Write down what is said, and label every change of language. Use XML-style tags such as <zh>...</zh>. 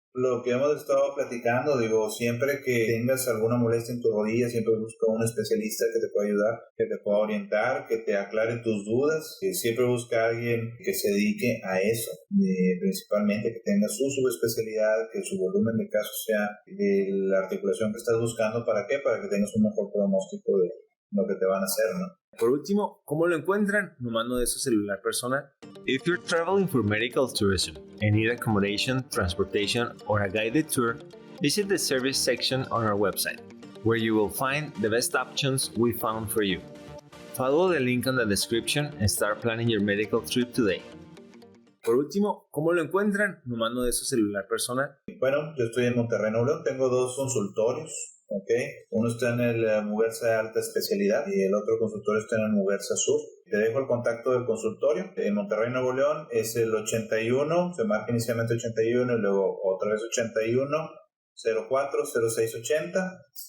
<es>Lo que hemos estado platicando, digo, siempre que tengas alguna molestia en tu rodilla, siempre busca un especialista que te pueda ayudar, que te pueda orientar, que te aclare tus dudas, que siempre busca a alguien que se dedique a eso, principalmente que tenga su subespecialidad, que su volumen de casos sea de la articulación que estás buscando. ¿Para qué? Para que tengas un mejor pronóstico de lo que te van a hacer, ¿no? Por último, ¿cómo lo encuentran? Nomando de su celular personal.</es> <en>If you're traveling for medical tourism and need accommodation, transportation, or a guided tour, visit the service section on our website, where you will find the best options we found for you. Follow the link on the description and start planning your medical trip today.</en> <es>Por último, ¿cómo lo encuentran? Nomando de su celular personal. Bueno, yo estoy en Monterrey, Nuevo León, tengo 2 consultorios. Okay. Uno está en el Muguerza de alta especialidad y el otro consultorio está en el Muguerza Sur. Te dejo el contacto del consultorio. En Monterrey, Nuevo León es el 81, se marca inicialmente 81 y luego otra vez 81 04 0680.</es>